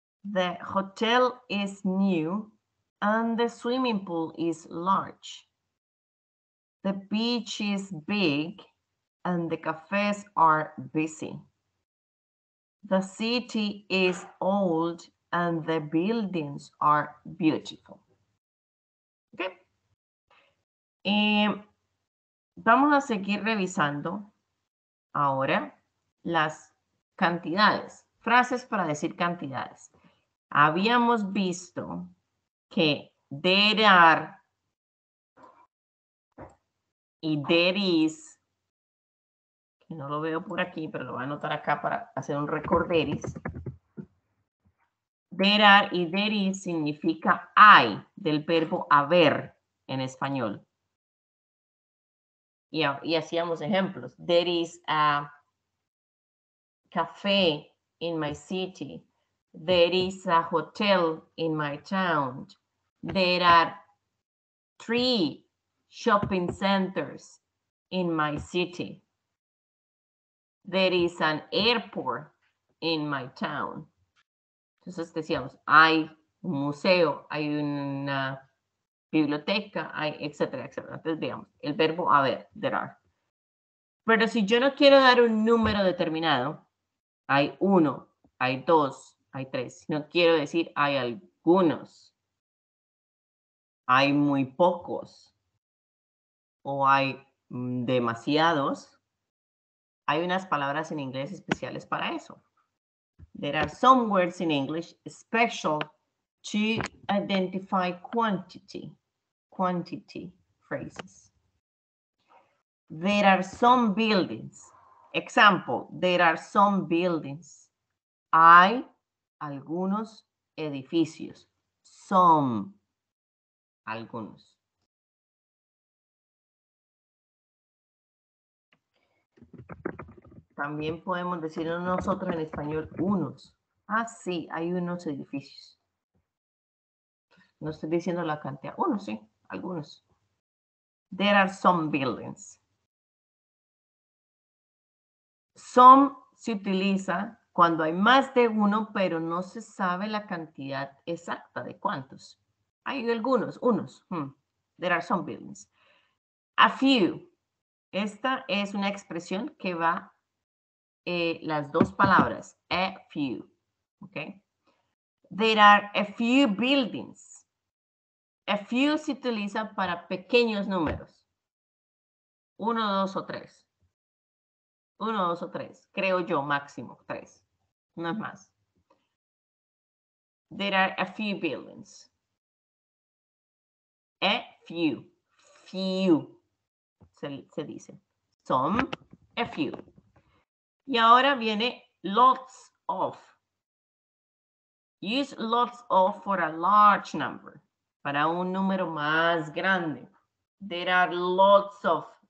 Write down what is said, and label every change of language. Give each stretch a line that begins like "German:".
English: The hotel is new and the swimming pool is large. The beach is big and the cafes are busy. The city is old and the buildings are beautiful. Okay.
Spanish: Vamos a seguir revisando ahora las cantidades, frases para decir cantidades. Habíamos visto que
English: there are
Spanish: y
English: there is,
Spanish: que no lo veo por aquí, pero lo voy a anotar acá para hacer un recorderis.
English: There are
Spanish: y
English: there is
Spanish: significa hay, del verbo haber en español. Y hacíamos ejemplos.
English: There is a cafe in my city. There is a hotel in my town. There are 3 shopping centers in my city. There is an airport in my town.
Spanish: Entonces decíamos, hay un museo, hay una biblioteca, hay etcétera, etcétera. Entonces digamos, el verbo haber,
English: there are.
Spanish: Pero si yo no quiero dar un número determinado, hay 1, hay 2, hay 3. Si no quiero decir hay algunos, hay muy pocos o hay demasiados, hay unas palabras en inglés especiales para eso.
English: There are some words in English special to identify quantity phrases. There are some buildings. Example, there are some buildings.
Spanish: Hay algunos edificios. Some, algunos. También podemos decir nosotros en español unos. Ah, sí, hay unos edificios. No estoy diciendo la cantidad. Unos, sí, algunos.
English: There are some buildings.
Spanish: Some se utiliza cuando hay más de uno, pero no se sabe la cantidad exacta de cuántos. Hay algunos, unos.
English: There are some buildings. A few.
Spanish: Esta es una expresión que va las dos palabras.
English: A few. Okay. There are a few buildings.
Spanish: A few se utiliza para pequeños números. 1, 2 o 3. 1, 2 o 3. Creo yo, máximo 3. No es más.
English: There are a few buildings. A few. Few. Se dice.
Spanish: Some, a few. Y ahora viene lots of.
English: Use lots of for a large number.
Spanish: Para un número más grande.
English: There are lots of.